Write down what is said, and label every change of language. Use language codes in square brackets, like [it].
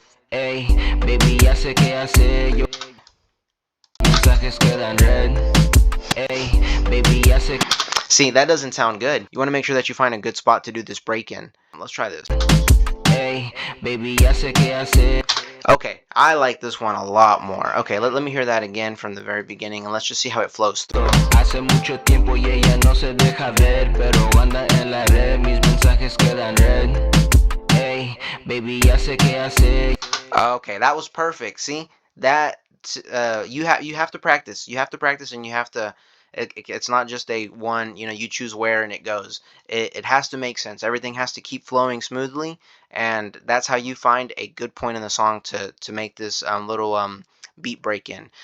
[en] Hey, baby, [es] ya sé qué hacer, yo mensajes quedan red. [en] Hey, baby, [es] ya sé. [en] See, that doesn't sound good. You want to make sure that you find a good spot to do this break in. Let's try this. Hey, baby, [es] ya sé qué hacer. [en] Okay, I like this one a lot more. Okay, let me hear that again from the very beginning, and let's just see how it flows through. [es] Hace mucho tiempo y ella no se deja ver, pero anda en la red, mis mensajes quedan red. [en] Hey, baby, [es] ya sé qué hacer. [en] Okay, that was perfect. See, that you have to practice. You have to practice, and you have to. It's not just a one, you choose where and it goes. It has to make sense. Everything has to keep flowing smoothly, and that's how you find a good point in the song to make this little beat break in.